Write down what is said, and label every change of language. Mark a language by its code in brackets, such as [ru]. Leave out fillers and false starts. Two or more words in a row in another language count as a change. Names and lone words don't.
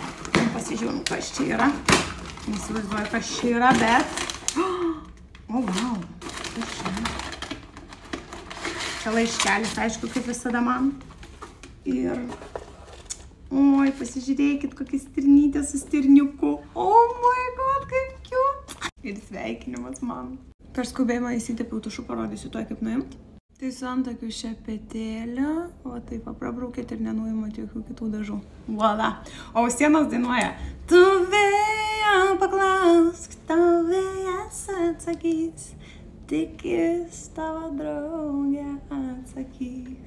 [lt] Pasižiūrim, kas čia yra. Neįsivaizduoju, kas čia yra, bet... O, wow. Kas čia? Čia laiškelis, aišku, kaip visada man. Ir... Oi, pasižiūrėkit, kokia stirnytė su stirniuku. [en] Oh my god, [lt] kaip cute. Ir sveikinimas man. Per skubėjimą įsitepiau tušu, parodysiu to, kaip nuimti. Tai su antakiu šepetėlė, o taip prabraukėt ir nenuimat jokių kitų dažų. Voila. O sienos dainuoja. Tu vėją paklausk, tau vėjas atsakys, tik jis tavo draugė atsakys.